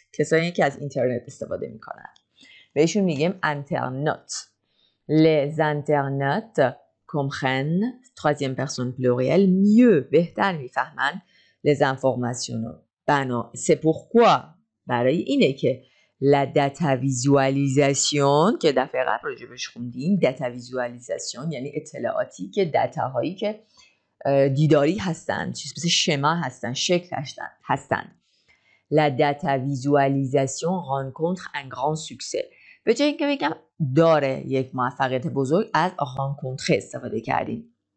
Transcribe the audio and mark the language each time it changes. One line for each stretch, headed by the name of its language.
Persian: کسانی که از اینترنت استفاده میکنن. بهشون میگیم internautes.
French: Les internautes comprennent, troisième personne plurielle, mieux,
Persian: بهتر میفهمن
French: les informations. C'est pourquoi
Persian: برای اینه که la data visualisation که دفعه قبل راجبش خوندیم، data visualisation یعنی اطلاعاتی که داتاهایی که دیداری هستن، چیز مثل شما هستن، شکل هستن.
French: La data visualisation rencontre un grand succès.
Persian: به جای اینکه بگم داره یک موفقیت بزرگ، از rencontre استفاده کردیم.